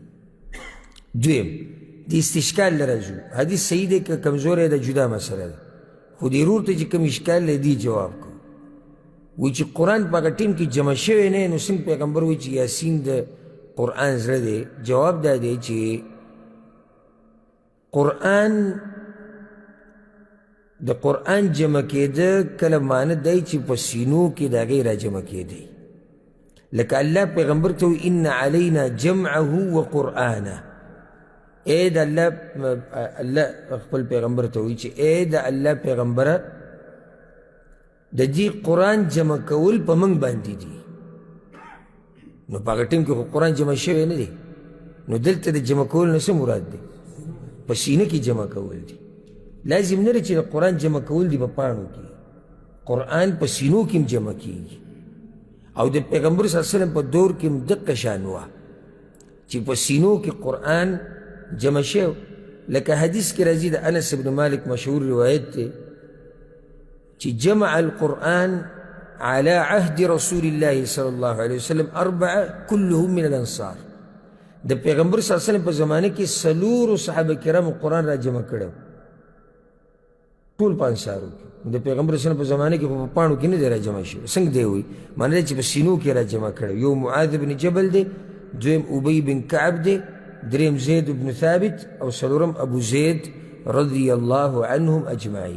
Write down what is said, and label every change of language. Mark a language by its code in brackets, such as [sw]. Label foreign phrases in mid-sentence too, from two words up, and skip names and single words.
[ps] دویم د استشکال له راځو حدیث صحیح دی که کمزوری ده جدا مسله ده خو دې ورور ته چې کوم اشکال دی دی جواب کو وایي چې قرآن په هغه ټیم کې جمع شوی نه نو څنګه پیغمبر وایي چې یاسین د قرآن زړه دی. جواب دا دی چې قرآن د قرآن جمع کېده کله معنی دی چې په سینو کې د هغې را جمع کېدی لکه الله پیغمبر ته وایي [ar] ان علینا جمعه و قرآنه [ps] ای د الله خپل پیغمبر ته وایي چې ای د الله پیغمبره د دې قرآن جمع کول په موږ باندې دي نو په هغه ټیم کې خو قرآن جمع شوی نه دی نو دلته د جمع کول نه څه مراد دی په سینه کې جمع کول دي. لازم نه دی چې د قرآن جمع کول دي په پاڼو کې قرآن په سینو کې هم جمع کېږي او د پیغمبر [ar] صلی الله علیه وسلم [ps] په دور کې هم دقه شان وه چې په سینو کې قرآن جمع شو لکه حدیث کې راځي د انس بن مالک مشهور روایت دی چې [ar] جمع القرآن على عهد رسول الله صلی الله علیه وسلم 4 كلهم من الانصار [ps] د پیغمبر [ar] صلی الله علیه وسلم [ps] په زمانه کې 4 صحابه کرام قرآن را جمع کړو ټول په انصارو کې د پیغمبر [ar] صلی الله علیه وسلم [ps] په زمانه کې په پاڼو کې نه دی را جمع شوی څنګه دی وایي معنی چې په سینو کې را جمع کړو. یو معاذ بن جبل دی دویم ابی بن کعب دی، دریم زید بن ثابت، او څلورم ابو زید [ar] رضی اللہ عنهم اجمعین.